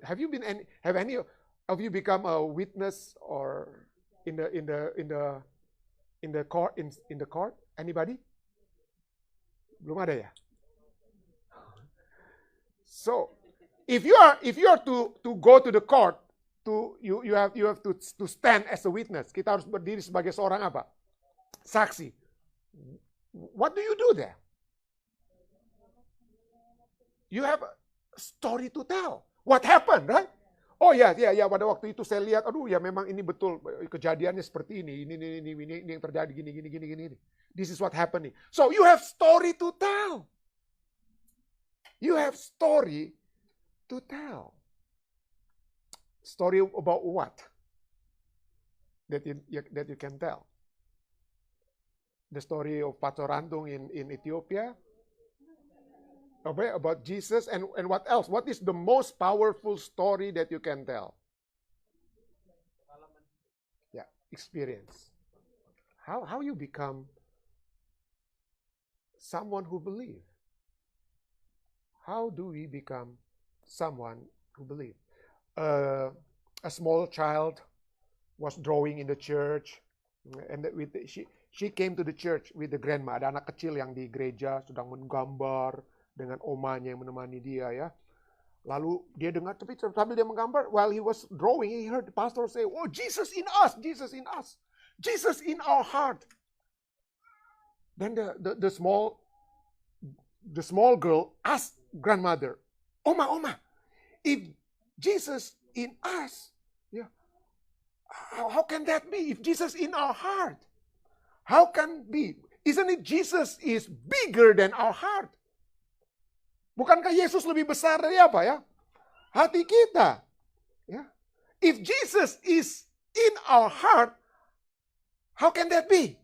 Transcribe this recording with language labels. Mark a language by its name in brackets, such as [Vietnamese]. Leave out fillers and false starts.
[English] Have any of you become a witness or in the court? Anybody? [Indonesian] Belum ada ya? [English] So, if you are to go to the court, you have to stand as a witness. [Indonesian] Kita harus berdiri sebagai seorang apa? [English] Saksi. What do you do there? You have a story to tell. What happened, right? [Indonesian] Oh ya, pada waktu itu saya lihat, aduh ya memang ini betul kejadiannya seperti ini yang terjadi gini. [English] This is what happened. So you have story to tell. You have story to tell. Story about what? That you can tell. The story of Pastor Rantung in Ethiopia. About Jesus and what else? What is the most powerful story that you can tell? Yeah, experience. How you become someone who believe? How do we become someone who believe? A small child was drawing in the church, and she came to the church with the grandma. [Indonesian] Ada anak kecil yang di gereja sedang menggambar dengan omanya yang menemani dia ya. Lalu dia dengar, tapi sambil dia menggambar, [English] while he was drawing, he heard the pastor say, "Oh, Jesus in us, Jesus in us, Jesus in our heart." Then the small girl asked grandmother, Oma, if Jesus in us, yeah, how can that be? If Jesus in our heart, how can be? Isn't it Jesus is bigger than our heart? [Indonesian] Bukankah Yesus lebih besar dari apa ya? Hati kita. Ya. [English] If Jesus is in our heart, how can that be?